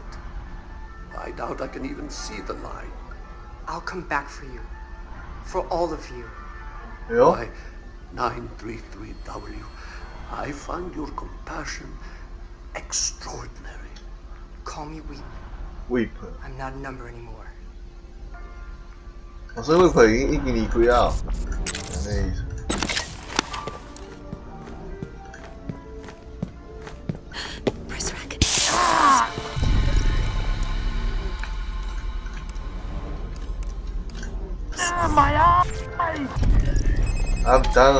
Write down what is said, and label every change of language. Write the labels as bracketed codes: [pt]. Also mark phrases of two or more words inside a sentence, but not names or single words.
[en] I doubt I can even see the line. I'll come back for you. For all of you. Yeah. Why, 933W, I find your compassion extraordinary. Call me Weep. Weep. I'm not a number anymore. [yue] 所以 Weep 已經離開啊，係咩意思？ [en] I'm done.